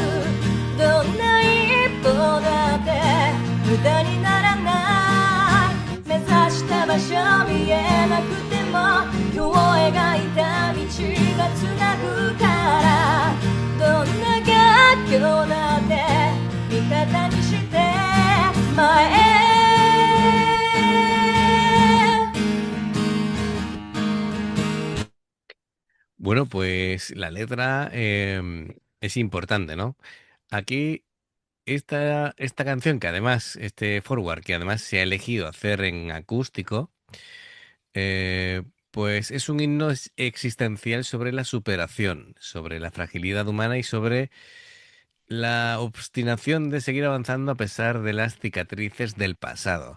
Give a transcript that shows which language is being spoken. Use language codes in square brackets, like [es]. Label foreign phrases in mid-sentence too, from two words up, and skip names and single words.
[ja] どんな一歩だって無駄にならない。目指した場所見えなくても今日描いた道がつなぐからどんな逆境だって味方にして前へ。 [es] Bueno, pues la letra es importante, ¿no? Aquí esta canción que además, este forward, que además se ha elegido hacer en acústico, eh, pues es un himno existencial sobre la superación, sobre la fragilidad humana y sobre la obstinación de seguir avanzando a pesar de las cicatrices del pasado.